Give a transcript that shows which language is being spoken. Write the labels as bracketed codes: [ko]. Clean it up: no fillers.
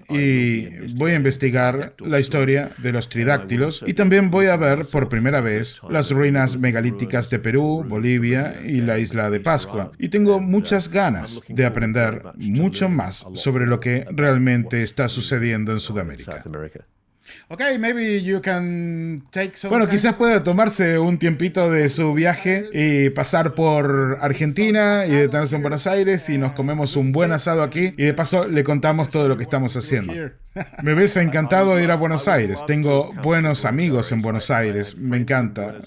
[es] Y voy a investigar la historia de los tridáctilos y también voy a ver por primera vez las ruinas megalíticas de Perú, Bolivia y la isla de Pascua. Y tengo muchas ganas de aprender mucho más sobre lo que realmente está sucediendo en Sudamérica. [en] South America. Okay, maybe you can take some [es] Bueno, [en] time. [es] quizás pueda tomarse un tiempito de su viaje y pasar por Argentina y detenerse en Buenos Aires y nos comemos un buen asado aquí y de paso le contamos todo lo que estamos haciendo. Me hubiese encantado ir a Buenos Aires. Tengo buenos amigos en Buenos Aires. Me encanta.